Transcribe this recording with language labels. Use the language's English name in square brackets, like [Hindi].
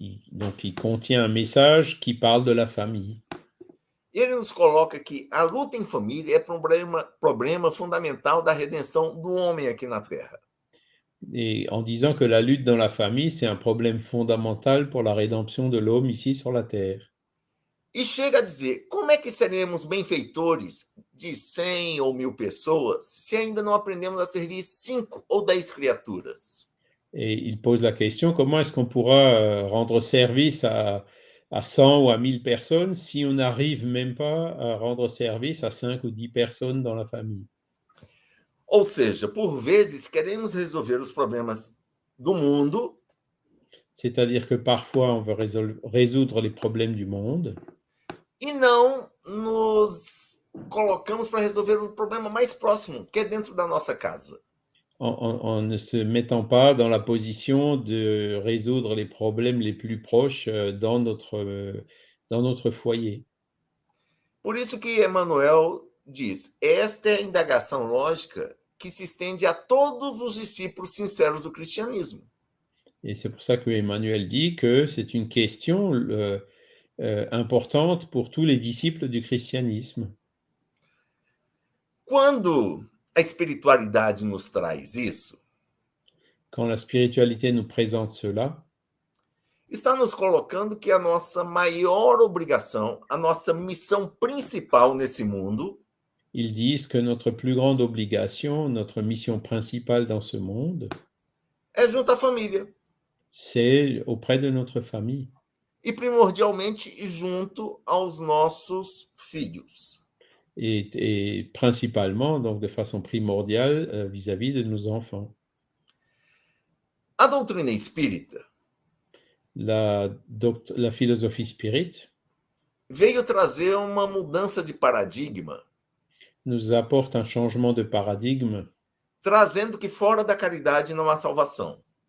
[French] Donc, il contient un message qui parle de la famille. [Portuguese] Ele nos coloca que a luta em família é problema fundamental da redenção do homem aqui na Terra. [French] Et en disant que la lutte dans la famille, c'est un problème fondamental pour la rédemption de l'homme ici sur la terre. [Portuguese] E chega a dizer, como é que seremos benfeitores de 100 ou 1000 pessoas se ainda não aprendemos a servir 5 ou 10 criaturas? [French] Et il pose la question, comment est-ce qu'on pourra rendre service à 100 ou à 1000 personnes si on n'arrive même pas à rendre service à 5 ou 10 personnes dans la famille? [Portuguese] Ou seja, por vezes queremos resolver os problemas do mundo. [French] C'est-à-dire que parfois on veut résoudre les problèmes du monde. [Portuguese] E não nos colocamos para resolver o problema mais próximo, que é dentro da nossa casa. [French] En ne se mettant pas dans la position de résoudre les problèmes les plus proches dans notre foyer. [Portuguese] Por isso que Emmanuel diz, esta é a indagação lógica que se estende a todos os discípulos sinceros do cristianismo. [French] Et c'est pour ça que Emmanuel dit que c'est une question importante pour tous les disciples du christianisme. [Portuguese] Quando a espiritualidade nos traz isso, [French] quand la spiritualité nous présente cela, [Portuguese] está nos colocando que a nossa maior obrigação, a nossa missão principal nesse mundo, [French] ils disent que notre plus grande obligation, notre mission principale dans ce monde, [Portuguese] é junto à família. [French] C'est auprès de notre famille. [Portuguese] E primordialmente junto aos nossos filhos. [French] Et principalement, donc de façon primordiale, vis-à-vis de nos enfants. [Portuguese] A doutrina espírita, [French] la philosophie spirit, [Portuguese] veio trazer uma mudança de paradigma, [French] nous apporte un changement de paradigme, [Portuguese] trazendo que fora da caridade não há salvação.